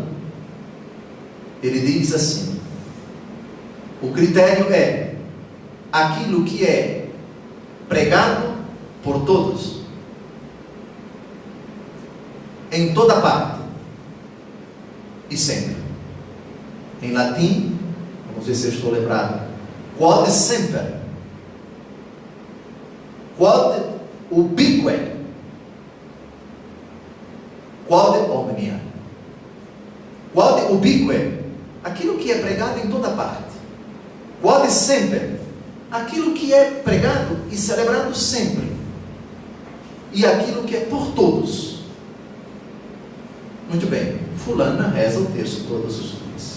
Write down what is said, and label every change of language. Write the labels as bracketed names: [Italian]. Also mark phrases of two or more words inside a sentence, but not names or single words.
[Portuguese] Ele diz assim: o critério é aquilo que é pregado por todos, em toda parte e sempre. Em latim, vamos ver se eu estou lembrado: [Latin] quod semper, quod ubique, quod omnia. Quod ubique, [Portuguese] aquilo que é pregado em toda parte. [Latin] Quod sempre, [Portuguese] aquilo que é pregado e celebrado sempre. E aquilo que é por todos. Muito bem, fulana reza o terço todos os dias.